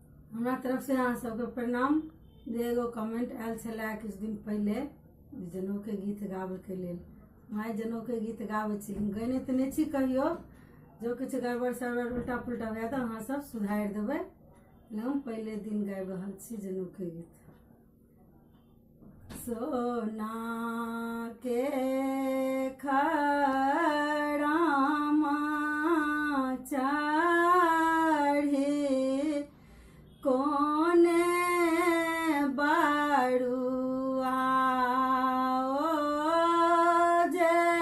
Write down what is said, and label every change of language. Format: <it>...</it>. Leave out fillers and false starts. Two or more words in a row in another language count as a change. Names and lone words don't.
<mai>हमरा तरफ से अहाँ सबके प्रणाम। जे एगो कमेंट आयल छलै किछु दिन पहले जनऊ के गीत गाबे के लेल, माय जनऊ के गीत गाबै छी, गैने तऽ नहीं छी कहियो, जो किछु गड़बड़ सड़बड़ उल्टा पुल्टा हुआ तऽ अहाँ सब सुधारि देबै। हम पहले दिन गाबि रहल छी जनऊ के गीत। सोना के खड़ामा चढ़ी कोने बारुआ ओ जे</mai>